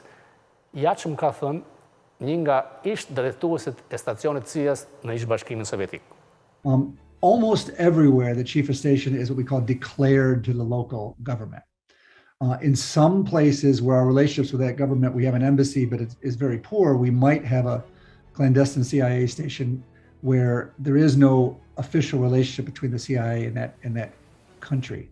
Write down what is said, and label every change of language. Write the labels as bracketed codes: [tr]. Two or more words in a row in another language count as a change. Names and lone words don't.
[sq] Jaçm ka thënë një nga ish drejtuesit e stacionit CIA-s në ish Bashkimin Sovjetik. [en] Almost everywhere, the chief of station is what we call declared to the local government. In some places where our relationships with that government, we have an embassy, but it's very poor, we might have a clandestine CIA station where there is no official relationship between the CIA and that country.